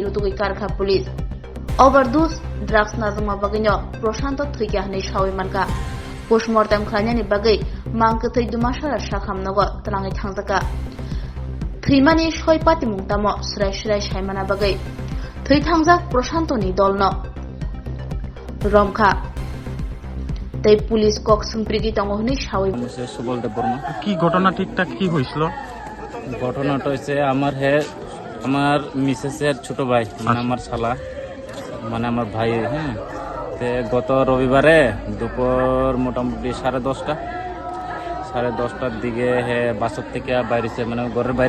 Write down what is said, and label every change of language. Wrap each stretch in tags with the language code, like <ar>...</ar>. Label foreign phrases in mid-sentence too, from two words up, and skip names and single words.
<trp>rutugai karkha police</trp> <en>overdose drugs</en> <trp>najuma bagino Prashanto Thwikha hne shawi manka postmortem khlanyani bagai mangkathei dumashara shakhamnogo tlangai thangjaka thwimani soi pati mungtamo srai saimana bagai thwai thangjak Prashantoni dolno romkha তাই পুলিশ কক সম্প্রীতি তংহনি শাওই</trp> <bn>সুবল দেব বর্মা কি ঘটনা ঠিকঠাক কি হইছিল ঘটনাটা হইছে আমার মিসেসের ছোট ভাই মানে আমার শালা মানে আমার ভাই হ্যাঁ তে গত রবিবারে দুপুর মোটামুটি 10:30টার দিকে হে বাসর থেকে বাইরেছে মানে ঘরের বাইরে</bn>